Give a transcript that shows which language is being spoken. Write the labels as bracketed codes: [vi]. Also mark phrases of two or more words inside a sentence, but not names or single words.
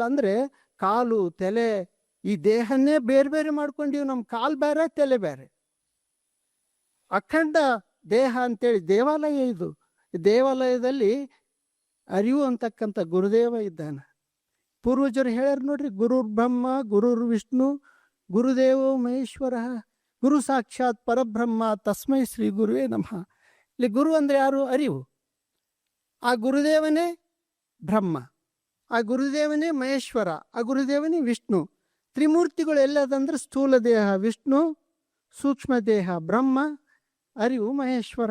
[kn] ಅಂದರೆ ಕಾಲು ತಲೆ ಈ ದೇಹನ್ನೇ ಬೇರೆ ಬೇರೆ ಮಾಡ್ಕೊಂಡಿವಿ. ನಮ್ಮ ಕಾಲು ಬೇರೆ, ತಲೆ ಬೇರೆ. ಅಖಂಡ ದೇಹ ಅಂತೇಳಿ ದೇವಾಲಯ ಇದು. ದೇವಾಲಯದಲ್ಲಿ ಅರಿವು ಅಂತಕ್ಕಂಥ ಗುರುದೇವ ಇದ್ದಾನೆ. ಪೂರ್ವಜರು ಹೇಳ್ಯಾರ ನೋಡ್ರಿ, [sa] ಗುರುರ್ ಬ್ರಹ್ಮ ಗುರುರ್ ವಿಷ್ಣು ಗುರುದೇವೋ ಮಹೇಶ್ವರ ಗುರು ಸಾಕ್ಷಾತ್ ಪರಬ್ರಹ್ಮ ತಸ್ಮೈ ಶ್ರೀ ಗುರುವೇ ನಮಃ. [kn] ಇಲ್ಲಿ ಗುರು ಅಂದರೆ ಯಾರು? ಅರಿವು. ಆ ಗುರುದೇವನೇ ಬ್ರಹ್ಮ, ಆ ಗುರುದೇವನೇ ಮಹೇಶ್ವರ, ಆ ಗುರುದೇವನೇ ವಿಷ್ಣು. ತ್ರಿಮೂರ್ತಿಗಳು ಎಲ್ಲದಂದ್ರೆ ಸ್ಥೂಲ ದೇಹ ವಿಷ್ಣು, ಸೂಕ್ಷ್ಮ ದೇಹ ಬ್ರಹ್ಮ, ಅರಿವು ಮಹೇಶ್ವರ.